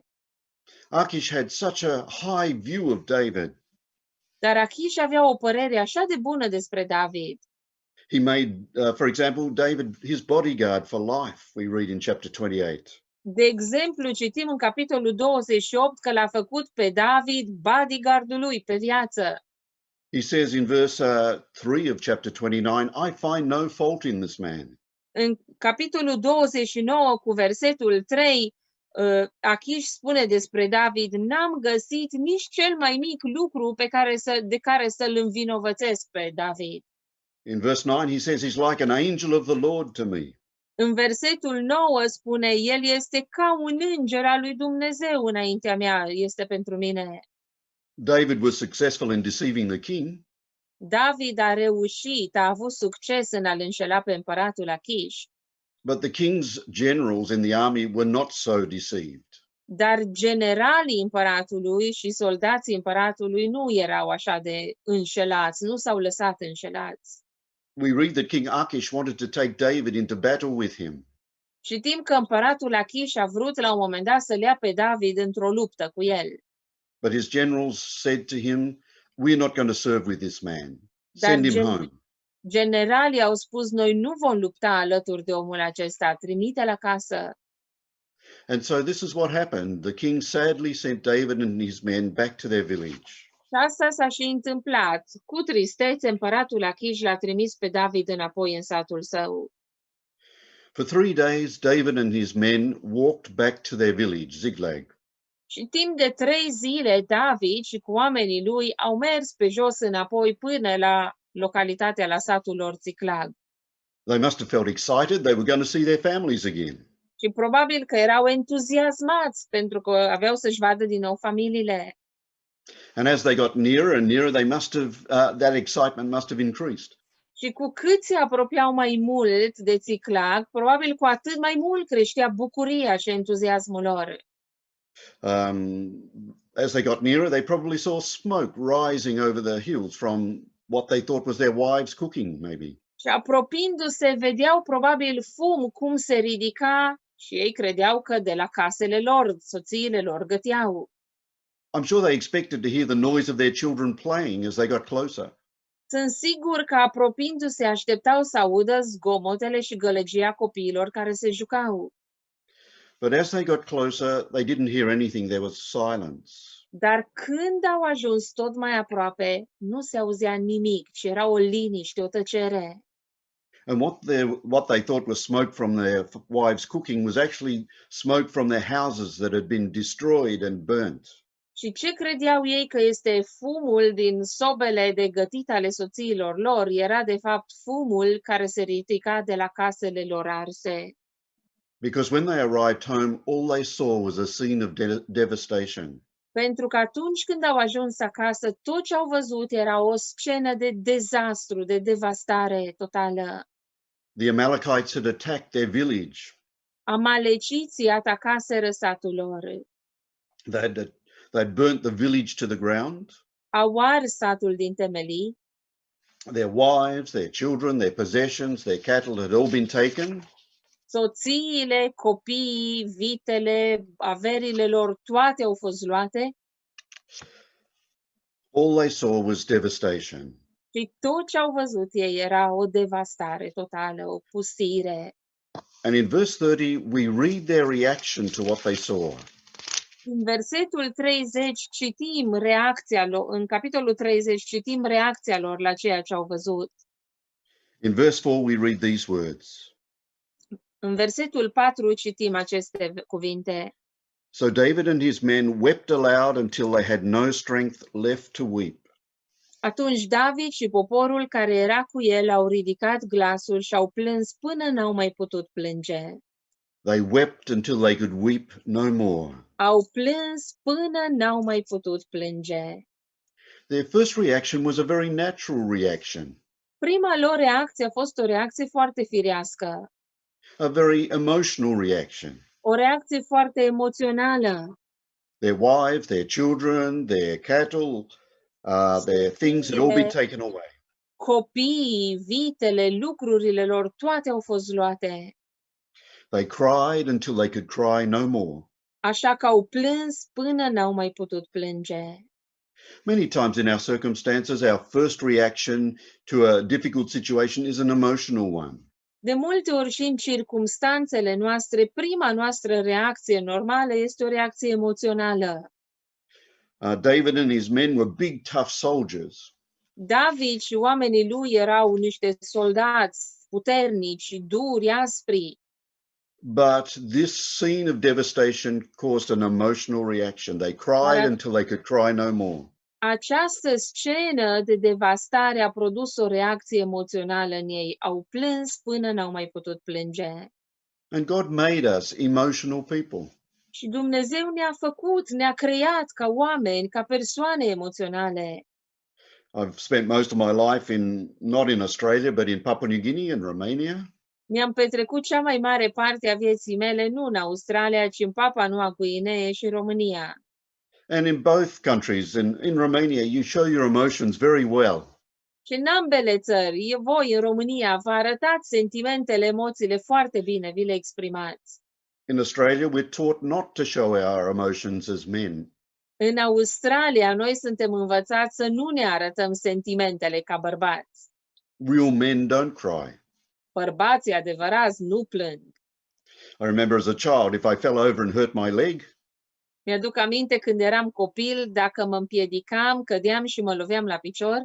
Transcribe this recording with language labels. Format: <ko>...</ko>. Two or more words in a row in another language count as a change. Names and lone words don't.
<en>Achish had such a high view of David.</en> <ro>Dar Achish avea o părere așa de bună despre David.</ro> <en>He made, for example, David his bodyguard for life, we read in chapter 28.</en> <ro>De exemplu, citim în capitolul 28 că l-a făcut pe David bodyguardul lui pe viață.</ro> <en>He says in verse 3 of chapter 29, I find no fault in this man.</en> <ro>În capitolul 29 cu versetul 3, Achish spune despre David, n-am găsit nici cel mai mic lucru de care să-l învinovățesc pe David.</ro> <en>In verse 9, he says he's like an angel of the Lord to me.</en> <ro>În versetul 9 spune, el este ca un înger al lui Dumnezeu înaintea mea, este pentru mine.</ro> <en>David was successful in deceiving the king,</en> <ro>David a reușit, a avut succes în a-l înșela pe împăratul Achish,</ro> <en>but the king's generals in the army were not so deceived.</en> <ro>dar generalii împăratului și soldații împăratului nu erau așa de înșelați, nu s-au lăsat înșelați.</ro> <en>We read that King Achish wanted to take David into battle with him.</en> <ro>Știm că împăratul Achish a vrut la un moment dat să-l ia pe David într-o luptă cu el.</ro> <en>But his generals said to him, we're not going to serve with this man.</en> <ro>Dar</ro> <en>Send him home.</en> <ro>generalii au spus, noi nu vom lupta alături de omul acesta, trimite-l acasă.</ro> <en>And so this is what happened. The king sadly sent David and his men back to their village.</en> <ro>Și asta s-a și întâmplat. Cu tristețe, împăratul Achish l-a trimis pe David înapoi în satul său.</ro> <en>For 3 days, David and his men walked back to their village, Ticlag.</en> <ro>Și timp de 3 zile, David și cu oamenii lui au mers pe jos înapoi până la localitatea, la satul lor Ticlag.</ro> <en>They must have felt excited. They were going to see their families again.</en> <ro>Și probabil că erau entuziasmați pentru că aveau să-și vadă din nou familiile.</ro> <en>And as they got nearer and nearer, they must have that excitement must have increased.</en> <ro>Și cu cât se apropiau mai mult de Ticlag, probabil cu atât mai mult creștea bucuria și entuziasmul lor.</ro> <en>As they got nearer, they probably saw smoke rising over the hills from what they thought was their wives cooking, maybe.</en> <ro>Și apropiindu-se, vedeau probabil fum cum se ridica și ei credeau că de la casele lor, soțiile lor găteau.</ro> <en>I'm sure they expected to hear the noise of their children playing as they got closer.</en> <ro>Sunt sigur că apropiindu-se așteptau să audă zgomotele și gălăgia copiilor care se jucau.</ro> <en>But as they got closer, they didn't hear anything. There was silence.</en> <ro>Dar când au ajuns tot mai aproape, nu se auzea nimic, ci era o liniște, o tăcere.</ro> <en>And what they thought was smoke from their wives cooking was actually smoke from their houses that had been destroyed and burnt.</en> <ro>Și ce credeau ei că este fumul din sobele de gătit ale soțiilor lor, era de fapt fumul care se ridica de la casele lor arse.</ro> <en>Because when they arrived home, all they saw was a scene of devastation.</en> <ro>Pentru că atunci când au ajuns acasă, tot ce au văzut era o scenă de dezastru, de devastare totală.</ro> <en>The Amalekites had attacked their village.</en> <ro>Amaleciții atacaseră satul lor.</ro> <en>They'd burnt the village to the ground.</en> <ro>Au ars satul din temelii.</ro> <en>Their wives, their children, their possessions, their cattle had all been taken.</en> <ro>Soțiile, copiii, vitele, averile lor, toate au fost luate.</ro> <en>All they saw was devastation.</en> <ro>Și tot ce au văzut ei era o devastare totală, o pustire.</ro> <en>And in verse 30, we read their reaction to what they saw.</en> <ro>În versetul 30 citim reacția lor, în capitolul 30 citim reacția lor la ceea ce au văzut.</ro> <en>In verse 4, we read these words.</en> <ro>În versetul 4 citim aceste cuvinte.</ro> <en>So David and his men wept aloud until they had no strength left to weep.</en> <ro>Atunci David și poporul care era cu el au ridicat glasul și au plâns până n-au mai putut plânge.</ro> <en>They wept until they could weep no more.</en> <ro>Au plâns până n-au mai putut plânge.</ro> <en>Their first reaction was a very natural reaction,</en> <ro>Prima lor reacție a fost o reacție foarte firească,</ro> <en>a very emotional reaction.</en> <ro>O reacție foarte emoțională.</ro> <en>Their wives, their children, their cattle, their things had all been taken away.</en> <ro>Copiii, vitele, lucrurile lor, toate au fost luate.</ro> <en>They cried until they could cry no more.</en> <ro>Așa că au plâns până n-au mai putut plânge.</ro> <en>Many times in our circumstances, our first reaction to a difficult situation is an emotional one.</en> <ro>De multe ori și în circumstanțele noastre, prima noastră reacție normală este o reacție emoțională.</ro> <en>David and his men were big, tough soldiers.</en> <ro>David și oamenii lui erau niște soldați puternici, duri, aspri.</ro> <en>But this scene of devastation caused an emotional reaction. They cried until they could cry no more.</en> <ro>Această scenă de devastare a produs o reacție emoțională în ei. Au plâns până n-au mai putut plânge.</ro> <en>And God made us emotional people.</en> <ro>Și Dumnezeu ne-a făcut, ne-a creat ca oameni, ca persoane emoționale.</ro> <en>I've spent most of my life not in Australia, but in Papua New Guinea and Romania.</en> <ro>Mi-am petrecut cea mai mare parte a vieții mele nu în Australia, ci în Papua Noua Guinee și România.</ro> <en>And in both countries, in Romania, you show your emotions very well.</en> <ro>Și în ambele țări, voi în România vă arătați sentimentele, emoțiile foarte bine, vi le exprimați.</ro> <en>In Australia, we're taught not to show our emotions as men.</en> <ro>În Australia, noi suntem învățați să nu ne arătăm sentimentele ca bărbați.</ro> <en>Real men don't cry.</en> <ro>Bărbații adevărați nu plâng.</ro> <en>I remember as a child, if I fell over and hurt my leg,</en> <ro>Mi-aduc aminte când eram copil, dacă mă împiedicam, cădeam și mă loveam la picior</ro>